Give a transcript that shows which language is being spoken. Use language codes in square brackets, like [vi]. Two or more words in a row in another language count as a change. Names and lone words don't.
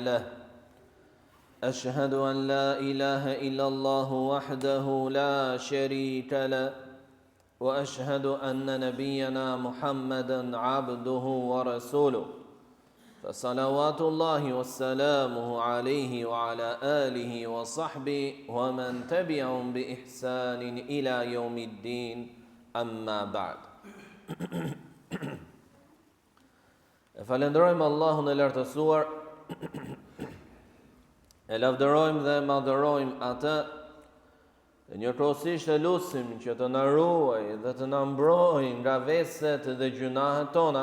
[ar] له أشهد أن لا إله إلا الله وحده لا شريك له وأشهد أن نبينا محمدا عبده ورسوله فصلوات الله وسلامه عليه وعلى آله وصحبه ومن تبعهم بإحسان إلى يوم الدين أما بعد [sq] Falenderojmë Allahun e lartësuar, e lavdërojmë dhe madhërojmë atë, dhe njëkohësisht e lutim që të na ruajë dhe të na mbrojë nga veset dhe gjunahet tona.